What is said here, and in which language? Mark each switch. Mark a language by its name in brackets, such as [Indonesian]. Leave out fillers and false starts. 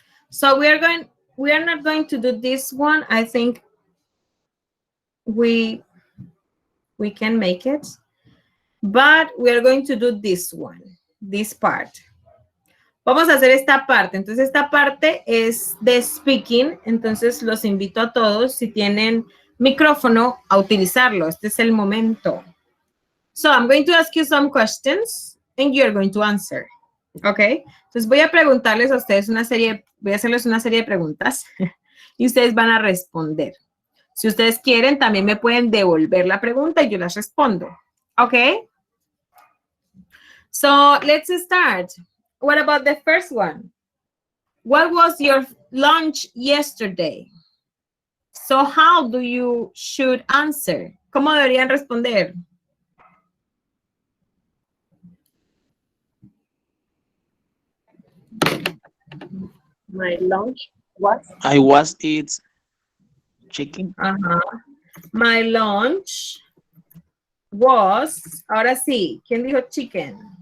[English] So we are not going to do this one. I think we can make it, but we are going to do this one, this part. [Spanish] Vamos a hacer esta parte. Entonces, esta parte es de speaking. Entonces, los invito a todos, si tienen micrófono, a utilizarlo. Este es el momento. [English] So, I'm going to ask you some questions and you're going to answer. ¿Ok? [Spanish] Entonces, voy a preguntarles a ustedes voy a hacerles una serie de preguntas y ustedes van a responder. Si ustedes quieren, también me pueden devolver la pregunta y yo las respondo. ¿Ok? [English] So, let's start. What about the first one? What was your lunch yesterday? So how do you should answer? [Spanish] ¿Cómo deberían responder? [English] My lunch was I was eat chicken. My lunch was, [Spanish] ahora sí, ¿quién dijo chicken?